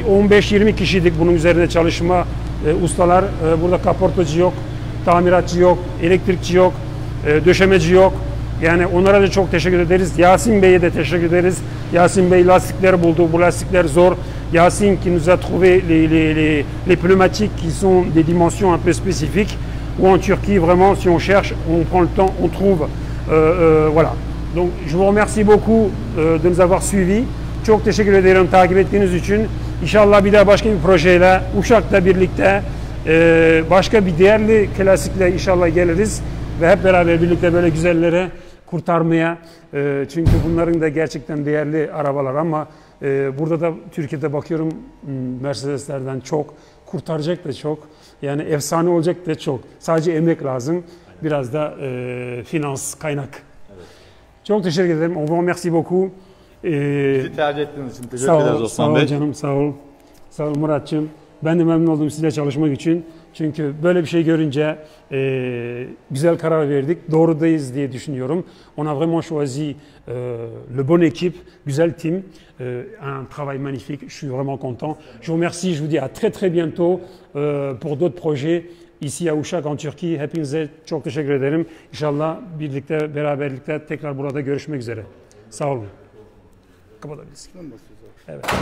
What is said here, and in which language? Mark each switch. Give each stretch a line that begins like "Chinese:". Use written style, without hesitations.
Turkish: 15-20 kişiydik bunun üzerinde çalışma ustalar. Burada kaportacı yok, tamiratçı yok, elektrikçi yok, döşemeci yok. Yani onlara da çok teşekkür ederiz. Yasin Bey'e de teşekkür ederiz. Yasin Bey lastikleri buldu. Bu lastikler zor.
French: Yasin qui nous a trouvé les pneumatiques qui sont des dimensions un peu spécifiques. Ou en Turquie, vraiment, si on cherche, on prend le temps, on trouve. Voilà. Donc je vous remercie beaucoup de nous avoir suivis.
Turkish: Çok teşekkür ederim takip ettiğiniz için. İnşallah bir daha başka bir projeyle Uşak'ta birlikte başka bir değerli klasikle inşallah geliriz ve hep beraber birlikte böyle güzellere kurtarmaya. Çünkü bunların da gerçekten değerli arabalar ama burada da Türkiye'de bakıyorum Mercedeslerden çok, kurtaracak da çok. Yani efsane olacak da çok. Sadece emek lazım. Biraz da finans, kaynak. Çok teşekkür ederim.
French: On vous remercie beaucoup.
Turkish: Bizi tercih ettiğiniz için teşekkür Sağ ederiz ol, Osman sağ ol Bey. canım, sağ ol. Sağ ol Murat'cığım. Ben de memnun oldum sizinle çalışmak için. Çünkü böyle bir şey görünce güzel karar verdik. Doğrudayız diye düşünüyorum.
French: On a vraiment choisi le bon équipe,
Turkish: güzel
French: team, un travail magnifique. Je suis vraiment content. Je vous remercie. Je vous dis à très très bientôt pour d'autres projets. ici à Uşak en Türkiye.
Turkish: Hepinize çok teşekkür ederim. İnşallah birlikte, beraberlikte tekrar burada görüşmek üzere. Sağ olun. Kapatabiliriz. Evet.